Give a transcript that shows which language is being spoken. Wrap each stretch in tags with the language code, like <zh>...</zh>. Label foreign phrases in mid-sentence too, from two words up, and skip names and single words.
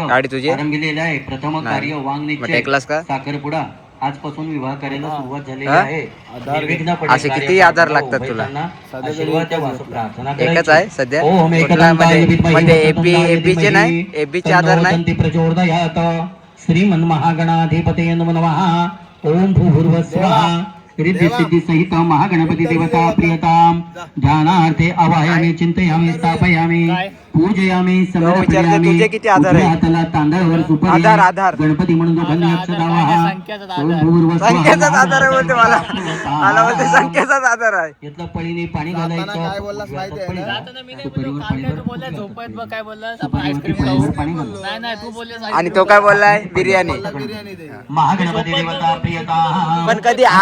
<mr>गाडी तुझी आहे? आरंभिलेलं आहे. प्रथम कार्य मग वांगणीचे टेकलास का? साखरपुडा. आजपासून विवाह कार्याला सुरुवात झालेली हा? आहे. निर्विघ्नपणे असे कार्य किती आधार पार लागतात पडावं, तुला? उभयतांना आशीर्वादाच्या वासू प्रार्थना एकच करायची. आहे सध्या.</mr> <sa>ओम</sa> <mr>कुठला</mr> <sa>एकदंताय</sa> <mr>मध्ये</mr> <sa>विद्महे</sa> <mr>एपी चे नाही एपी चे आधार नाही.</mr> <sa>तन्नो प्रचोदयात्. श्रीमन्महागणाधिपतये नमः. ओम भूर्भुवस्वः. रिद्धी सिद्धी सहित महागणपती देवता प्रियताम ध्यानार्थे आवाहयामि चिंतयामि स्थापयामि पूजयामि समर्पयामि.</sa> <mr>तुझे किती आधार आहे? हाताला तांदळावर सुपारी. आधार. गणपती म्हणून दोघांनी अक्षता वाहा.</mr> <sa>ओम भूर्भुवस्वः.</sa> <mr>संख्येचाच आधार आहे बोलते मला बोलते संख्येचाच आधार आहे. यातलं पळीने पाणी घालायचं. काय बोललास माहिती आहे ना? सुपारीवर पाणी घालायचं. काय बोललास सुपारीवर पाणी घालायचं. नाही नाही तू बोललेस आणि तो काय बोललाय बिर्याणी. बिर्याणी दे.</mr> <sa>महागणपती देवता प्रियता.</sa> <mr>पण कधी</mr>